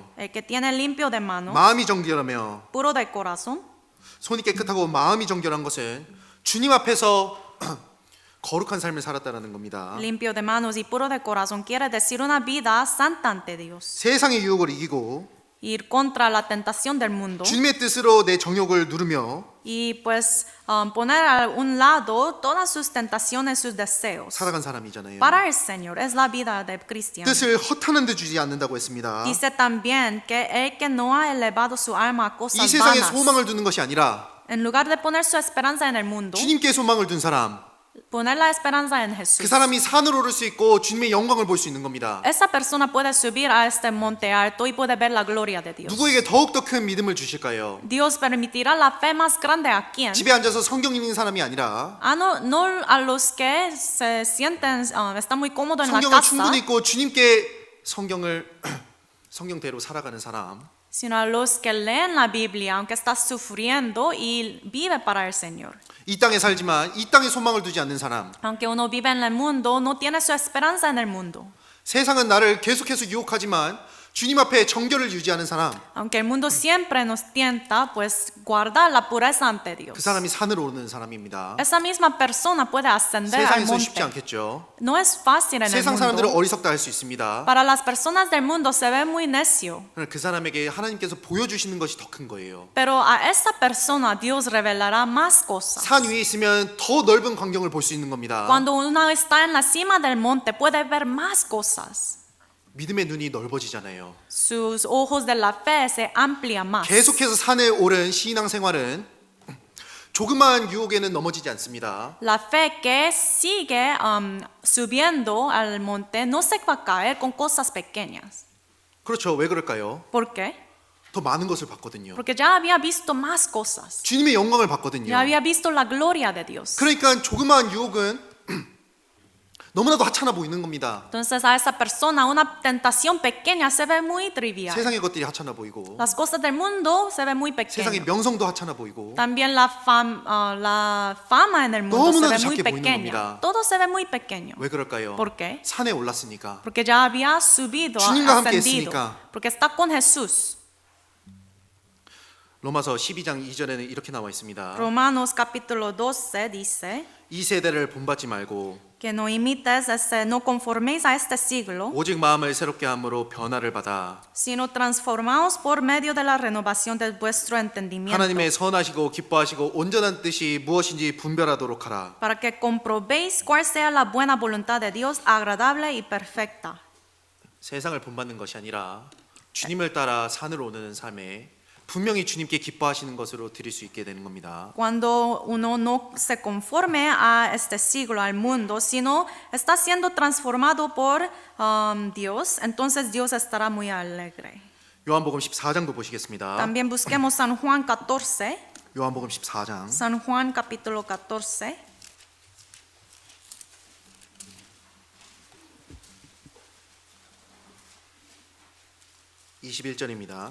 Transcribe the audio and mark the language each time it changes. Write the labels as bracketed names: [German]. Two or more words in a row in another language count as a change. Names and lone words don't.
[Spanish] El que tiene limpio de manos, [Korean] 마음이 정결하며 [Spanish] puro de corazón. [Korean] 손이 깨끗하고 마음이 정결한 것은 주님 앞에서 거룩한 삶을 살았다라는 겁니다. [Spanish] Limpio de manos y puro de corazón quiere decir una vida santa ante Dios. [Korean] 세상의 유혹을 이기고 [Spanish] Ir contra la tentación del mundo [Korean] 주님의 뜻으로 내 정욕을 누르며 [Spanish] y pues poner a un lado todas sus tentaciones, sus deseos. [Korean] 살아간 사람이잖아요. [Spanish] Para el Señor es la vida del cristiano. [Korean] 뜻을 허탄한 데 주지 않는다고 했습니다. [Spanish] Dice también que el que no ha elevado su alma a [Korean] 이 [Spanish] cosas [Korean] 세상에 [Spanish] vanas, [Korean] 소망을 두는 것이 아니라 [Spanish] en lugar de poner su esperanza en el mundo, [Korean] 주님께 소망을 둔 사람, [Spanish] poner la esperanza en [Korean] 그 [Spanish] Jesús. [Korean] 사람이 산을 오를 수 있고 주님의 영광을 볼 수 있는 겁니다. [Spanish] Esa persona puede subir a este monte alto y puede ver la gloria de Dios. [Korean] 누구에게 더욱더 큰 믿음을 주실까요? [Spanish] Dios permitirá la fe más grande a quién? [Korean] 집에 앉아서 성경 읽는 사람이 아니라 [Spanish] No a los que se sienten, están muy cómodos en la [Korean] 성경을 [Spanish] casa, [Korean] 충분히 읽고 주님께 성경대로 살아가는 사람, [Spanish] sino a los que leen la Biblia, aunque está sufriendo y vive para el Señor. [Korean] 이 땅에 살지만 이 땅에 소망을 두지 않는 사람, [Spanish] Aunque uno vive en el mundo, no tiene su esperanza en el mundo. [Korean] 세상은 나를 계속해서 유혹하지만 주님 앞에 정결을 유지하는 사람, [Spanish] Aunque el mundo siempre nos tienta, pues guardar la pureza ante Dios. [Korean] 그 사람이 산을 오르는 사람입니다. [Spanish] Esa misma persona puede ascender al [Korean] 세상에서 쉽지 [Spanish] monte. [Korean] 않겠죠. [Spanish] No es fácil en el [Korean] 세상 사람들은 [Spanish] mundo. [Korean] 어리석다 할 수 있습니다. [Spanish] Para las personas del mundo se ve muy necio. [Korean] 그러나 그 사람에게 하나님께서 보여주시는 것이 더 큰 거예요. [Spanish] Pero a esa persona Dios revelará más cosas. [Korean] 산 위에 있으면 더 넓은 광경을 볼 수 있는 겁니다. [Spanish] Cuando uno está en la cima del monte puede ver más cosas. [Korean] 믿음의 눈이 넓어지잖아요. [Spanish] Sus ojos de la fe se amplían más. [Korean] 계속해서 산에 오른 신앙 생활은 조그마한 유혹에는 넘어지지 않습니다. [Spanish] La fe que sigue subiendo al monte no se va a caer con cosas pequeñas. [Korean] 그렇죠. 왜 그럴까요? [Spanish] ¿Por qué? [Korean] 더 많은 것을 봤거든요. [Spanish] Porque ya había visto más cosas. [Korean] 주님의 영광을 봤거든요. [Spanish] Ya había visto la gloria de Dios. [Korean] 그러니까 조그마한 유혹은 너무나도 하찮아 보이는 겁니다. [Spanish] Entonces a esa persona una tentación pequeña se ve muy trivial. [Korean] 세상의 것들이 하찮아 보이고 [Spanish] Las cosas del mundo se ven muy [Korean] 세상의 [Spanish] pequeñas. [Korean] 명성도 하찮아 보이고 [Spanish] También la fama en el mundo se [Korean] 너무나도 [Spanish] ve muy [Korean] 작게 보이는 [Spanish] pequeña. [Korean] 겁니다. [Spanish] Todo se ve muy pequeño. [Korean] 왜 그럴까요? [Spanish] ¿Por qué? [Korean] 산에 올랐으니까. [Spanish] Porque ya había subido, [Korean] 주님과 함께 [Spanish] ascendido. [Korean] 했으니까. [Spanish] Porque está con Jesús. [Korean] 로마서 12장 2절에는 이렇게 나와 있습니다. [Spanish] Romanos capítulo 12 dice [Korean] 이 세대를 본받지 말고 [Spanish] que no imites, no conforméis a este siglo, [Korean] 오직 마음을 새롭게 함으로 변화를 받아 [Spanish] sino transformaos por medio de la renovación de vuestro entendimiento, [Korean] 하나님의 선하시고 기뻐하시고 온전한 뜻이 무엇인지 분별하도록 하라. [Spanish] para que comprobéis cuál sea la buena voluntad de Dios, agradable y perfecta. [Korean] 세상을 본받는 것이 아니라 주님을 따라 산을 오르는 삶에 분명히 주님께 기뻐하시는 것으로 드릴 수 있게 되는 겁니다. [Spanish] Cuando uno no se conforme a este siglo, al mundo, sino está siendo transformado por Dios, entonces Dios estará muy alegre. [Korean] 요한복음 14장도 보시겠습니다. [Spanish] También busquemos San Juan 14, [Korean] 요한복음 14장 [Spanish] San Juan capítulo 14. [Korean] 21절입니다.